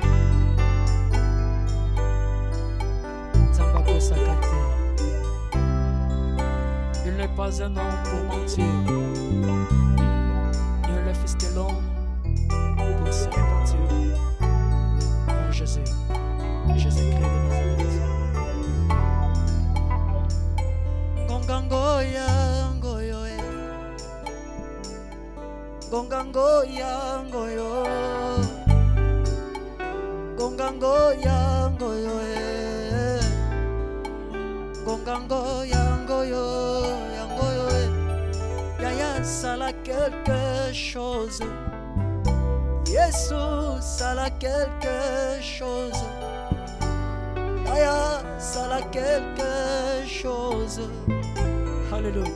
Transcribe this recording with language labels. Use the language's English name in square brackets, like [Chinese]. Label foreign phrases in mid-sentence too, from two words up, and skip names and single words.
[Lingala] Zambako Sakate. [French] Il n'est pas un homme pour mentir. Il est le fils de l'homme pour se repentir. Mon Jésus, Jésus-Christ de Nazareth. [Lingala] Gongangoya. Gongangoya ngoyo Gongangoya ngoyo Gongangoya ngoyo yangoyo Yaya sala [French] quelque chose [Lingala] Yesu sala [French] quelque chose [Lingala] Yaya sala [French] quelque chose [Lingala] Alléluia.